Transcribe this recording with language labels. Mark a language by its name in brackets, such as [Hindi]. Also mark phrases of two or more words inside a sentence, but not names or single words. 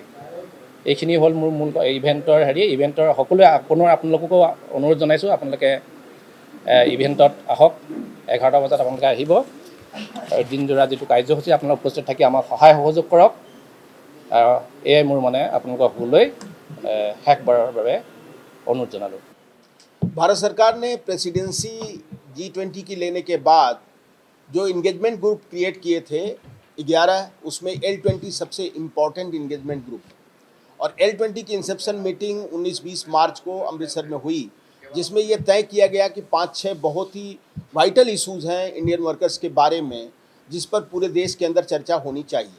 [Assamese] এইখিনি হ'ল মোৰ মূল ইভেণ্টৰ সকলোৱে পুনৰ আপোনালোককো অনুৰোধ জনাইছোঁ, আপোনালোকে ইভেণ্টত আহক, 11টা বজাত আপোনালোকে আহিব আৰু দিনজোৰা যিটো কাৰ্যসূচী আপোনালোক উপস্থিত থাকি আমাক সহায় সহযোগ কৰক। এয়াই মোৰ মানে আপোনালোকৰ সকলোলৈ শেষবাৰৰ বাবে অনুৰোধ জনালোঁ। [Hindi] भारत सरकार ने प्रेसिडेंसी G20 की लेने के बाद जो [English] engagement group [Hindi] क्रिएट किए थे 11, उसमें L20 सबसे [English] important engagement group, [Hindi] और L20 की [English] inception meeting [Hindi] 19-20 मार्च को अमृतसर में हुई, जिसमें यह तय किया गया कि 5-6 बहुत ही [English] vital issues [Hindi] हैं [English] Indian workers [Hindi] के बारे में, जिस पर पूरे देश के अंदर चर्चा होनी चाहिए।